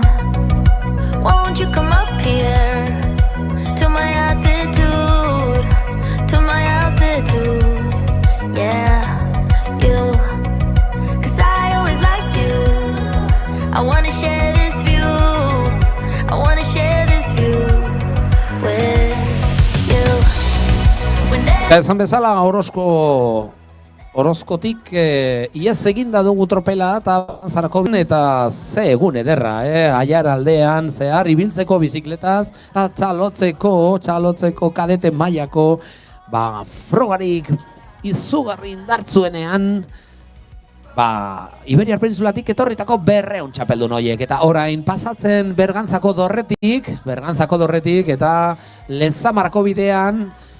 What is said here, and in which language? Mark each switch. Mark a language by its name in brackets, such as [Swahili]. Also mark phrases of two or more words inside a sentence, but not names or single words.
[English] Won't you come up here to my altitude, yeah, you, 'cause I always liked you. I wanna share this view, I wanna share this view with you. [Basque] Esan bezala Orozkotik iez eginda dugu tropela eta zarako eta ze egun ederra, Aiar aldean zehar ibiltzeko bizikletaz, txalotzeko kadete mailako frogarik izugarri indartzuenean, Iberiar Penintsulatik etorritako 200 txapeldun horiek, eta orain pasatzen Berganzako dorretik eta Lezamarako bidean